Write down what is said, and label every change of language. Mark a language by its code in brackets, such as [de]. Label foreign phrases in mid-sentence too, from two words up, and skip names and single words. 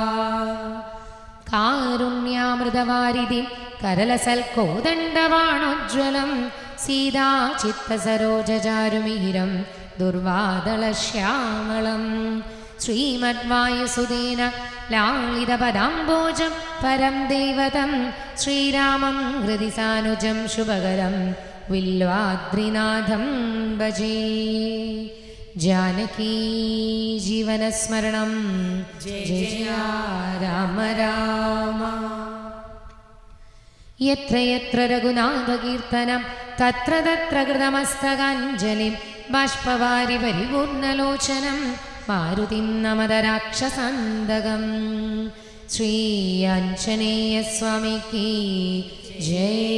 [sa] കാരുണ്യാമൃതവാരിധിം കരലസൽക്കോദണ്ഡവാണോജ്വലം സീതാചിത്തസരോജചാരുമിഹിരം ദുർവാദളശ്യാമളം ശ്രീമദ്വായുസുതേന ലാളിതപദാംബോജം പരം ദേവതം ശ്രീരാമം ഹൃദി സാനുജം ശുഭകരം വില്വാദ്രിനാഥം ഭജേ. जानकी जीवनस्मरणं जय जय राम राम. यत्र यत्र रघुनाथकीर्तनं तत्र तत्र कृतमस्तकाञ्जलिं बाष्पवारि परिपूर्णलोचनं मारुतिं नमद राक्षसान्तकं. [hi] श्री आञ्जनेयस्वामिकी जय.